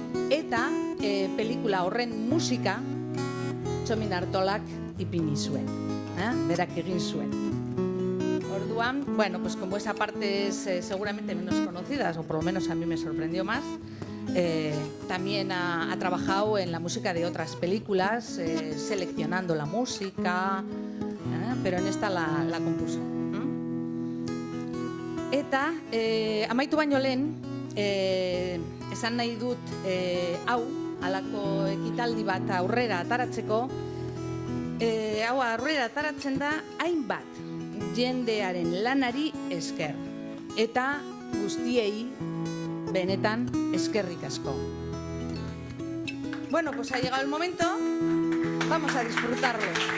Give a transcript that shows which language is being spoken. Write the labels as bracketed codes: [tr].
[eu] Eta pelikula horren musika Txomin Artolak ipini zuen, berak egin zuen. [es] Orduan, bueno, pues como esa parte es seguramente menos conocida, o por lo menos a mí me sorprendió más, también ha trabajado en la música de otras películas, seleccionando la música, pero en esta la compuso. [eu] Eta, amaitu baino lehen, esan nahi dut hau, halako ekitaldi bat aurrera ataratzeko, hau aurrera ataratzen da hainbat jendearen lanari esker. Eta guztiei benetan eskerrik asko. [es] Bueno, pues ha llegado el momento, vamos a disfrutarlo.